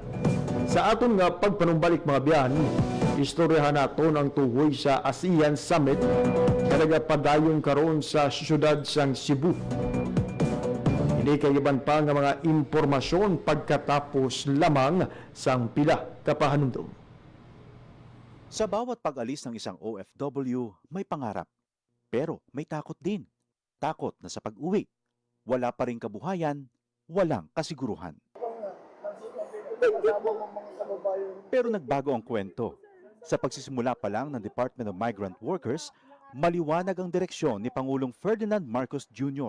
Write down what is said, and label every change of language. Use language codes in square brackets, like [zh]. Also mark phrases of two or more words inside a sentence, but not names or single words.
[hil] Sa aton nga pagpanumbalik mga biyan, istoryahan naton ang tuhoy sa ASEAN Summit na nagapadayon karon sa siyudad sang Cebu. Hindi kagiban pa nga mga impormasyon pagkatapos lamang sang pila ka pahanumdum. [tl] Sa bawat pag-alis ng isang OFW, may pangarap. Pero may takot din. Takot na sa pag-uwi, wala pa ring kabuhayan, walang kasiguruhan. Pero nagbago ang kwento. Sa pagsisimula pa lang ng Department of Migrant Workers, maliwanag ang direksyon ni Pangulong Ferdinand Marcos Jr.